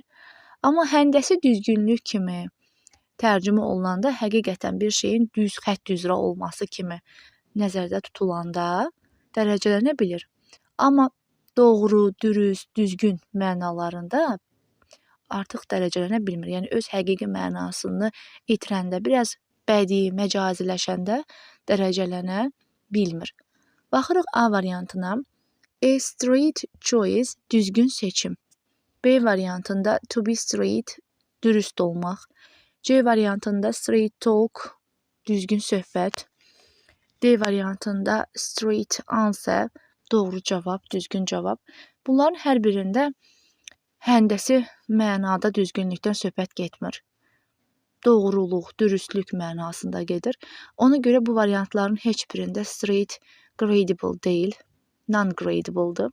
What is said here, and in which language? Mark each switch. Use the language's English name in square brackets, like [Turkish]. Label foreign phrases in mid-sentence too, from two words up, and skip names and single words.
[Azerbaijani] Amma həndəsi düzgünlük kimi tərcümə olunanda həqiqətən bir şeyin düz xətt üzrə olması kimi nəzərdə tutulanda dərəcələnə bilir. Amma doğru, dürüst, düzgün mənalarında artıq dərəcələnə bilmir. Yəni öz həqiqi mənasını itirəndə, biraz bədii, məcaziləşəndə dərəcələnə bilmir. Baxırıq A variantına. [English] A straight choice, [Azerbaijani] düzgün seçim. B variantında [English] to be straight, [Azerbaijani] dürüst olmaq. C variantında [English] straight talk, [Azerbaijani] düzgün söhbət. D variantında [English] straight answer, [Azerbaijani] doğru cavab, düzgün cavab. Bunların hər birində həndəsi mənada düzgünlükdən söhbət getmir. Doğruluq, dürüstlük mənasında gedir. Ona görə bu variantların heç birində straight gradable deyil, non-gradable'dır.